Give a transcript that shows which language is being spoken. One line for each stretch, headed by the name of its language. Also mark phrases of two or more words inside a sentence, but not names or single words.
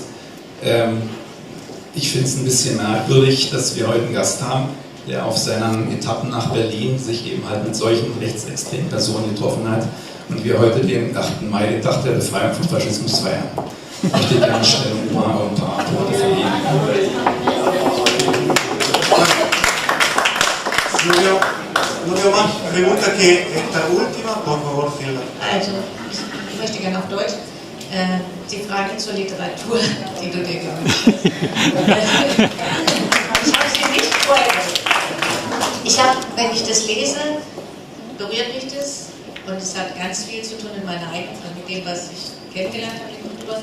German: Ich finde es ein bisschen merkwürdig, dass wir heute einen Gast haben, der auf seinen Etappen nach Berlin sich eben halt mit solchen rechtsextremen Personen getroffen hat und wir heute den 8. Mai, den Tag der Befreiung vom Faschismus feiern. Ich möchte gerne Stellung ein paar Worte vergeben.
Spanish: No veo más preguntas que esta última, por favor, Silvia.
German: Also, ich möchte gerne auf Deutsch die Frage zur Literatur, die du dir gewünscht hast. Ich habe sie nicht vorgelesen. Wenn ich das lese, berührt mich das und es hat ganz viel zu tun in meiner eigenen, mit dem, was ich kennengelernt habe in Kultur.